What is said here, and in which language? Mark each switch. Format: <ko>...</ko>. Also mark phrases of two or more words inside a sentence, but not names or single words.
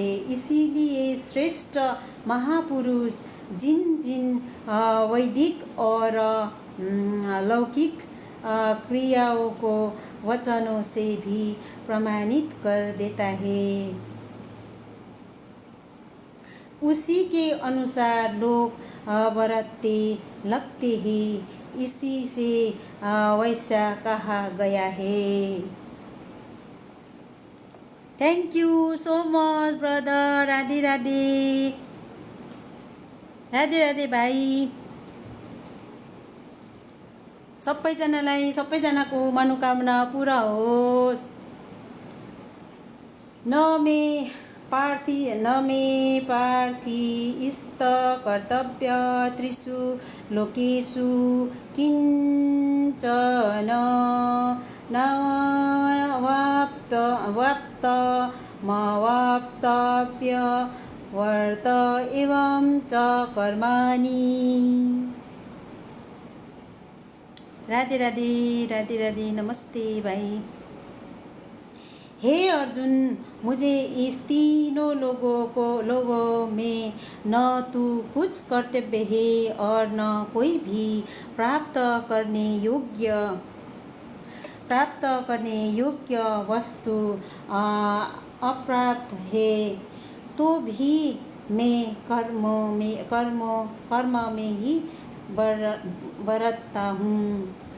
<hi>इसीलिए श्रेष्ठ महापुरुष जिन जिन वैदिक और लौकिक क्रियाओं को वचनों से भी प्रमाणित कर देता है, उसी के अनुसार लोग बरतते लगते हैं। इसी से वैसा कहा गया है।</hi> <en>Thank you so much brother.</en> <ne>राधे राधे। राधे राधे भाइ। सबैजनालाई सबैजनाको मनोकामना पुरा होस्।</ne> <sa>न मे पार्थी इस्त कर्तव्य त्रिषु लोकेषु किञ्चन वाप्त मवाप्तव्य वर्त एवं च कर्माणि।</sa> <ne>राधे राधे।</ne> <hi>राधे राधे। नमस्ते भाई। हे अर्जुन, मुझे इस तीनों लोगों में न तो कुछ कर्तव्य है और न कोई भी प्राप्त करने योग्य वस्तु अप्राप्त है, तो भी मैं कर्म में ही बरतता हूँ।</hi>